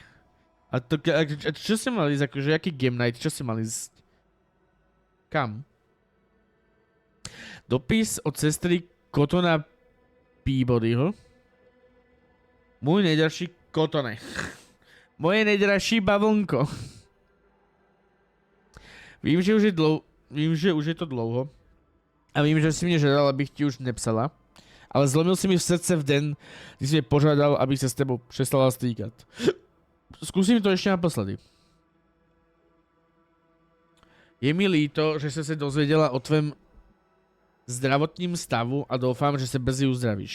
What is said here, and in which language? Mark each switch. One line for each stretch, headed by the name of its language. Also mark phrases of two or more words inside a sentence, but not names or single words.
Slovak: A čo si mal ísť, akože, aký
English: game night,
Slovak: čo si mal ísť? Kam?
Czech: Dopis od sestry Kotona Peabodyho.
Slovak: Môj najdražší Kotone. Moje najdražší bavlnko.
Czech: Vím, že už je to dlouho. A vím, že si mě žádal, abych ti už nepsala. Ale zlomil si mi v srdce v den, kdy si mě požádal, abych se s tebou přestala stýkat. Zkusím to ještě naposledy. Je mi líto, že jsem se dozvěděla o tvém zdravotním stavu a doufám, že se brzy uzdravíš.